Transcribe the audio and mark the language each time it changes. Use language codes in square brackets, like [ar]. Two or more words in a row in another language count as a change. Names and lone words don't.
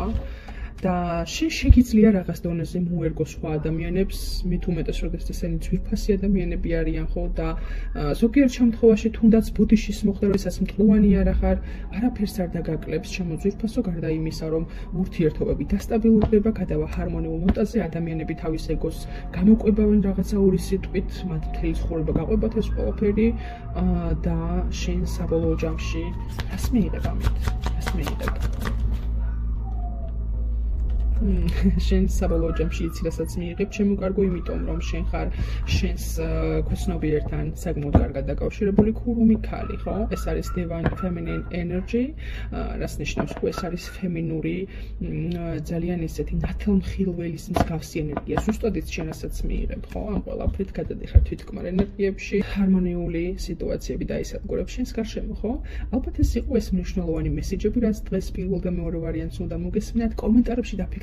[ka] და შენ შეგიძლია რაღაც დონეზე მოერგო სხვა ადამიანებს, მით უმეტეს, როდესაც ესენი ძვირფასი ადამიანები არიან, ხო და ზოგიერთ შემთხვევაში თუნდაც ბუდიშის მოხდა, როდესაც მტლუანი არ ახარ, არაფერს არ დაგაკლებს ჩემო ძვირფასო, გარდა იმისა, რომ ურთიერთობები დასტაბილურდება, გადავა ჰარმონიულ ნოტაზე, ადამიანები თავის ეგოს გამოკვებავენ რაღაცა ორი სიტყვით, მათ მთელი ცხოვრება გაყვებათ ეს ყველაფერი და შენ საბოლოო ჯამში რას მიიღებ ამით? რას მიიღებ? შენ საბოლოო ჯამში იცი რასაც მიიღებ, შემოკარგო, იმიტომ რომ შენ ხარ შენს ქვეცნობიერთან საკმაოდ კარგად დაკავშირებული ქურუმი ქალი, ხო? ეს არის [en] divine feminine energy, [ka] რაც ნიშნავს, რომ ეს არის ფემინური, ძალიან ისეთი ნათელმხილველის მსგავსი ენერგია. ზუსტად ის შენ რასაც მიიღებ, ხო? ამ ყველაფრით გადადიხარ თვითკმარ ენერგიებში, ჰარმონიული სიტუაციები დაისადგურებ შენს გარშემო, ხო? ალბათ ეს იყო ეს მნიშვნელოვანი მესიჯები, რაც დღეს პირველ და მეორე ვარიანტს უნდა მოგესმინათ, კომენტარებში დაფიქსირეთ.